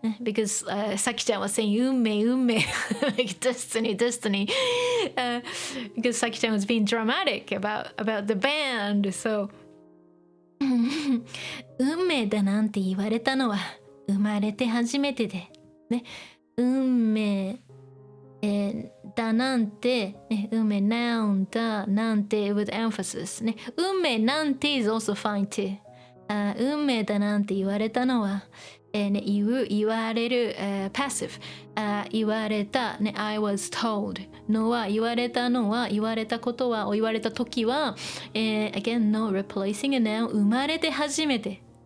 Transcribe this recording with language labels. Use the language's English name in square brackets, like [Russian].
[English] Because Saki-chan was saying 運命 like destiny. Because Saki-chan was being dramatic about the band. [Japanese] So 運命だなんて言われたのは生まれて初めてで、ね、運命だなんて、ね、運命 noun だなんて [English] with emphasis [Japanese] ね、運命なんて [English] is also fine too。 [Japanese] 運命だなんて言われたのは、言われる、passive、言われた、ね、I was told のは言われたのは言われたことは言われた時は、 [English] again no replacing a noun [Japanese] 生まれて初めて、